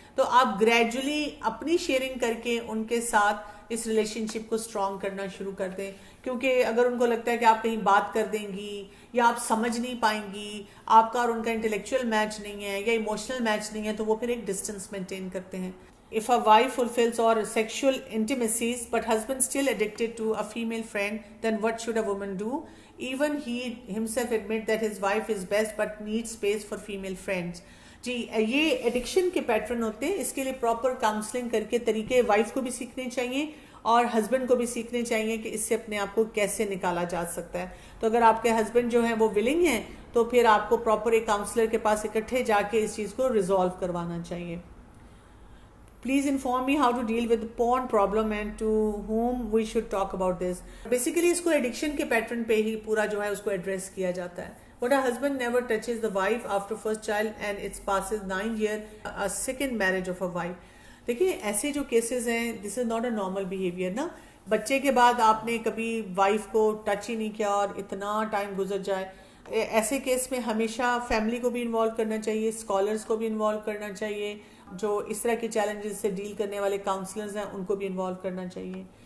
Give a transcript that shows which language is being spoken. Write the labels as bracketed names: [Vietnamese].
[Urdu] تو آپ گریجولی اپنی شیئرنگ کر کے ان کے ساتھ اس ریلیشن شپ کو اسٹرانگ کرنا شروع کر دیں. کیونکہ اگر ان کو لگتا ہے کہ آپ کہیں بات کر دیں گی یا آپ سمجھ نہیں پائیں گی، آپ کا اور ان کا انٹلیکچوئل میچ نہیں ہے یا ایموشنل میچ نہیں ہے، تو وہ پھر ایک ڈسٹینس مینٹین کرتے ہیں. [English] if a wife fulfills or sexual intimacies but husband still addicted to a female friend, then what should a woman do? Even he himself admit that his wife is best but needs space for female friends. [Urdu] جی یہ addiction کے pattern ہوتے ہیں, اس کے لیے proper counselling کر کے طریقے wife کو بھی سیکھنے چاہیے اور ہسبینڈ کو بھی سیکھنے چاہیے کہ اس سے اپنے آپ کو کیسے نکالا جا سکتا ہے. تو اگر آپ کے ہسبینڈ جو ہیں وہ ولنگ ہیں تو پھر آپ کو پراپر ایک کاؤنسلر کے پاس اکٹھے جا کے اس چیز کو ریزالو کروانا چاہیے. [English] Please inform me how to deal with the porn problem and to whom we should talk about this. [Urdu] Basically اس کو ایڈکشن کے پیٹرن پہ ہی پورا جو ہے اس کو ایڈریس کیا جاتا ہے. [English] But a husband never touches the wife after first child and it passes 9 years, a second marriage of a wife. [Urdu] دیکھیں ایسے جو کیسز ہیں, [English] this is not a normal behavior [Urdu] نا. بچے کے بعد آپ نے کبھی وائف کو ٹچ ہی نہیں کیا اور اتنا ٹائم گزر جائے, ایسے کیس میں ہمیشہ فیملی کو بھی انوالو کرنا چاہیے, اسکالرس کو بھی انوالو کرنا چاہیے, جو اس طرح کے چیلنجز سے ڈیل کرنے والے کاؤنسلرز ہیں ان کو بھی انوالو کرنا چاہیے.